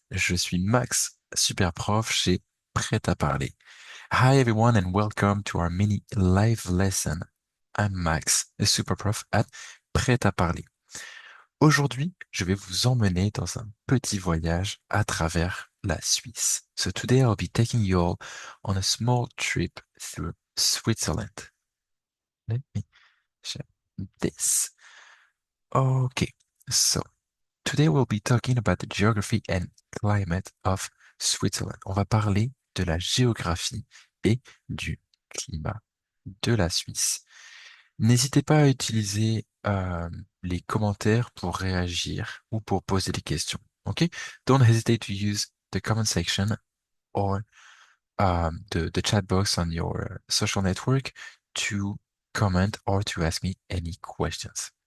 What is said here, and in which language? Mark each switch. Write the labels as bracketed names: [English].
[French] Je suis Max, super prof chez Prêt à parler. [English] Hi everyone and welcome to our mini live lesson. I'm Max, a super prof at Prêt à parler. [French] Aujourd'hui, je vais vous emmener dans un petit voyage à travers la Suisse. [English] So today I'll be taking you all on a small trip through Switzerland. Let me share this. Okay, so today we'll be talking about the geography and climate of Switzerland. [French] On va parler de la géographie et du climat de la Suisse. N'hésitez pas à utiliser les commentaires pour réagir ou pour poser des questions. [English] Okay? Don't hesitate to use the comment section or the chat box on your social network to comment or to ask me any questions.